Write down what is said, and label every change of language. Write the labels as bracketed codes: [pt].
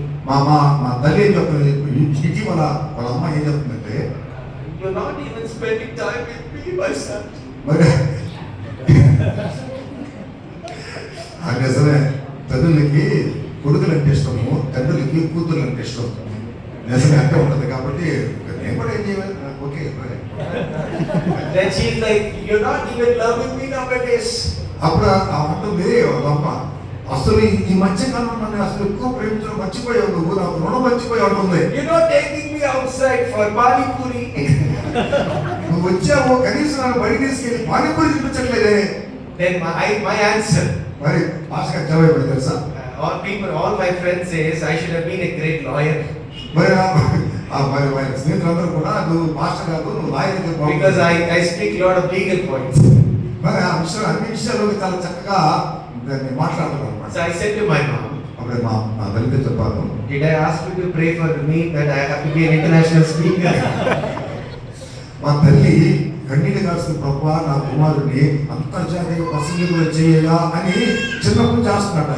[te] మా తల్లి ఏం చెప్తుంది, ఇటీవల వాళ్ళ అమ్మ ఏం చెప్తుందంటే, [en] you're not even spending time with me, my son. [te] మరి నిజమే, తల్లులకి కొడుకులు అంటే ఇష్టము, తండ్రులకి కూతుర్లు అంటే ఇష్టం. నిజమే అంటే ఉంటుంది. కాబట్టి నేను కూడా ఏం చేయాలి, okay. [en] Then she's like, you're not even loving me nowadays. [te] అప్పుడు అంటుంది అమ్మ, అసలు ఈ మధ్య కాలంలో నన్ను అసలు ఎక్కువ ప్రేమించడం మర్చిపోయావు, నువ్వు నాకు రుణం మర్చిపోయావు అంటుంది. [en] You're not taking me outside for pani puri. [te] నువ్వు వచ్చావు, కనీసం నన్ను బయట తీసుకెళ్ళి పానీపూరి చూపించట్లేదే. [en] Then my answer, [te] మరి భాషగా జవాబు ఏమిటి తెలుసా? [en] all my friends says I should have been a great lawyer. [te] మరి మరి స్నేహితులందరూ కూడా నువ్వు భాష కాదు, నువ్వు lawyer. [en] Because I speak a lot of legal points. [te] మరి ఆ విషయాలు అన్ని విషయాలు చాలా చక్కగా దాన్ని మాట్లాడతాను అనమాట. [en] So I said to my mom, [te] అప్పుడు మా తల్లితో చెప్పాను, [en] did I ask you to pray for me that I have to be an international speaker? [te] మా తల్లి కన్నీటి కాల్సిన ప్రభువా, నా కుమారుడిని అంతర్జాతీయ ప్రసంగికులు చేయగా అని చిన్నప్పుడు చేస్తున్నాడు.